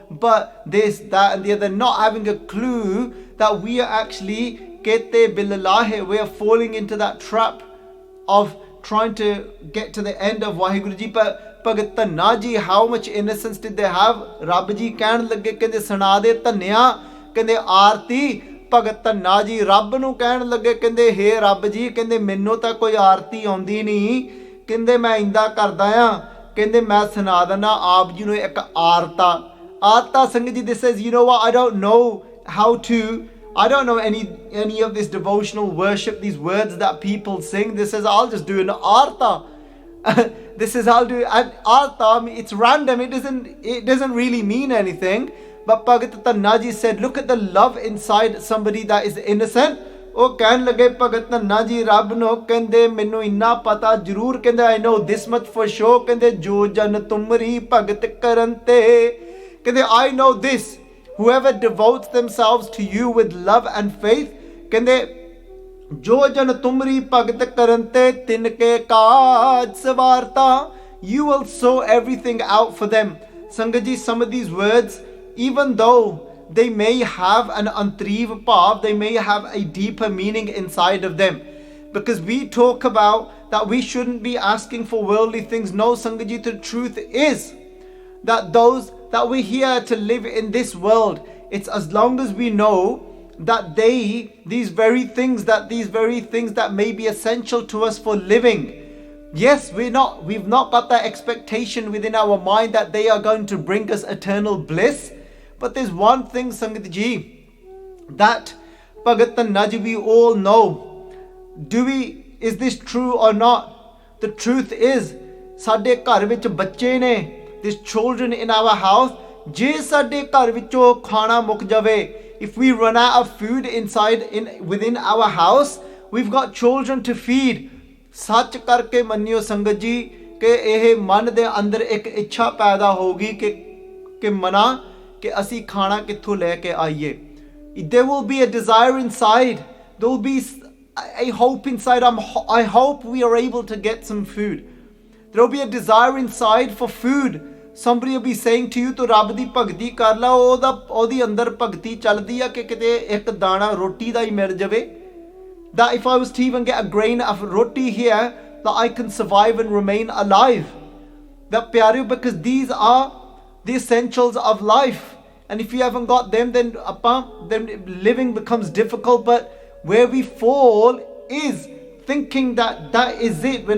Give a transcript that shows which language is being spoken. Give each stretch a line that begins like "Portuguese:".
English: But this, that and the other, not having a clue that we are actually we are falling into that trap of trying to get to the end of Vaheguru Ji. But Bhagat Tanna Ji, how much innocence did they have?
Punjabi: Rab Ji ਕਹਿਣ ਲੱਗੇ ਕਹਿੰਦੇ ਸੁਣਾ ਦੇ ਧੰਨਿਆ, ਕਹਿੰਦੇ ਆਰਤੀ ਭਗਤ ਧੰਨਾ ਜੀ ਰੱਬ ਨੂੰ ਕਹਿਣ ਲੱਗੇ, ਕਹਿੰਦੇ ਹੇ ਰੱਬ ਜੀ, ਕਹਿੰਦੇ ਮੈਨੂੰ ਤਾਂ ਕੋਈ ਆਰਤੀ ਆਉਂਦੀ ਨਹੀਂ, ਕਹਿੰਦੇ ਮੈਂ ਇੰਦਾ ਕਰਦਾ ਆ, ਕਹਿੰਦੇ ਮੈਂ ਸੁਣਾ ਦਿੰਦਾ ਆਪ ਜੀ ਨੂੰ ਇੱਕ ਆਰਤਾ ਸੰਗਤ ਜੀ।
English: This says, you know what, I don't know how to, I don't know any of this devotional worship, these words that people sing. This says I'll just do an arta. This is I'll do an arta. It's random, it doesn't really mean anything. But Bhagat Tanna Ji said, look at the love inside somebody that is innocent.
Punjabi: ਉਹ ਕਹਿਣ ਲੱਗੇ ਭਗਤ ਧੰਨਾ ਜੀ ਰੱਬ ਨੂੰ, ਕਹਿੰਦੇ ਮੈਨੂੰ ਇੰਨਾ ਪਤਾ ਜ਼ਰੂਰ, ਕਹਿੰਦੇ
English: I know this much for sure,
Punjabi: ਕਹਿੰਦੇ ਜੋ ਜਨ ਤੁਮਰੀ ਭਗਤ ਕਰਨ ਤੇ, ਕਹਿੰਦੇ
English: I know this, whoever devotes themselves to you with love and faith,
Punjabi: ਕਹਿੰਦੇ ਜੋ ਜਨ ਤੁਮਰੀ ਭਗਤ ਕਰਨ ਤੇ ਤਿਨਕੇ ਕਾਜ ਸਵਾਰਤਾ,
English: you will sort everything out for them. Sangat ji, some of these words, even though they may have an antriv bhav, they may have a deeper meaning inside of them, because we talk about that we shouldn't be asking for worldly things. No, Sangat ji, the truth is that those that we're here to live in this world, it's as long as we know that these very things that may be essential to us for living, yes, we've not got that expectation within our mind that they are going to bring us eternal bliss. But there's one thing, Sangat ji, that Bhagat Tanna ji, we all know. Is this true or not? The truth is,
Punjabi: ਸਾਡੇ ਘਰ ਵਿੱਚ ਬੱਚੇ ਨੇ,
English: there's children in our house.
Punjabi: ਜੇ ਸਾਡੇ ਘਰ ਵਿੱਚੋਂ ਖਾਣਾ ਮੁੱਕ ਜਾਵੇ,
English: if we run out of food within our house, we've got children to feed.
Punjabi: ਸੱਚ ਕਰਕੇ ਮੰਨਿਓ ਸੰਗਤ ਜੀ ਕਿ ਇਹ ਮਨ ਦੇ ਅੰਦਰ ਇੱਕ ਇੱਛਾ ਪੈਦਾ ਹੋਗੀ ਕਿ ਮਨਾ ਕਿ ਅਸੀਂ ਖਾਣਾ ਕਿੱਥੋਂ ਲੈ ਕੇ ਆਈਏ.
English: There will be a desire inside. There will be a hope inside. I hope we are able to get some food. There will be a desire inside for food. Somebody will be saying to you,
Punjabi: ਤੂੰ ਰੱਬ ਦੀ ਭਗਤੀ ਕਰ ਲਾ, ਉਹਦੀ ਅੰਦਰ ਭਗਤੀ ਚੱਲਦੀ ਆ ਕਿ ਕਿਤੇ ਇੱਕ ਦਾਣਾ ਰੋਟੀ ਦਾ ਹੀ ਮਿਲ ਜਾਵੇ.
English: That if I was to even get a grain of roti here, that I can survive and remain alive. That pyareo, because these are the essentials of life. And if you haven't got them, then living becomes difficult. But where we fall is thinking that is it.